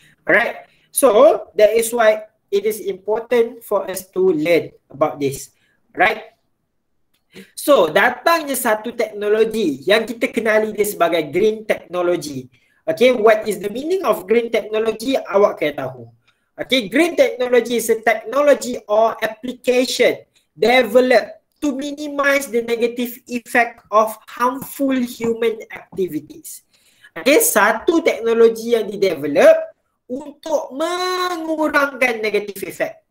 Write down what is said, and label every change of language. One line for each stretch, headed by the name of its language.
English: Alright, so that is why it is important for us to learn about this. Right?
Malay: So, datangnya satu teknologi yang kita kenali dia sebagai green technology.
English: Okay, what is the meaning of green technology?
Malay: Awak kena tahu.
English: Okay, green technology is a technology or application developed to minimize the negative effect of harmful human activities.
Malay: Okay, satu teknologi yang didevelop untuk mengurangkan
English: negative effect.